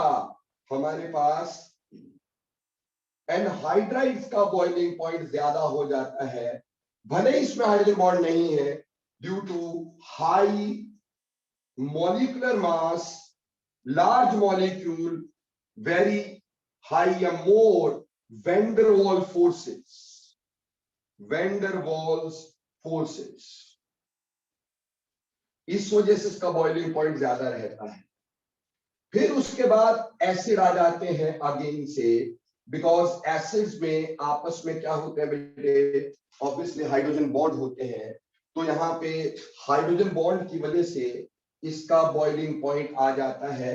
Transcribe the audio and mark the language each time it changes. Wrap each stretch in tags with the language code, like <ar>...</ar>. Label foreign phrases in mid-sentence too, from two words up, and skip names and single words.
<hi>हमारे पास एनहाइड्राइड्स का</hi> <en>boiling point</en> <hi>ज्यादा हो जाता है, भले इसमें</hi> <en>hydrogen bond</en> <hi>नहीं है,</hi> <en>due to high molecular mass, large molecule, very high or more van der Waals forces, van der Waals forces,</en> <hi>इस वजह से इसका</hi> <en>boiling point</en> <hi>ज्यादा रहता है। फिर उसके बाद एसिड आ जाते हैं अगेन से,</hi> <en>because acids</en> <hi>में आपस में क्या होते हैं बेटे,</hi> <en>obviously hydrogen bond</en> <hi>होते हैं, तो यहाँ पे</hi> <en>hydrogen bond</en> <hi>की वजह से इसका</hi> <en>boiling point</en> <hi>आ जाता है।</hi>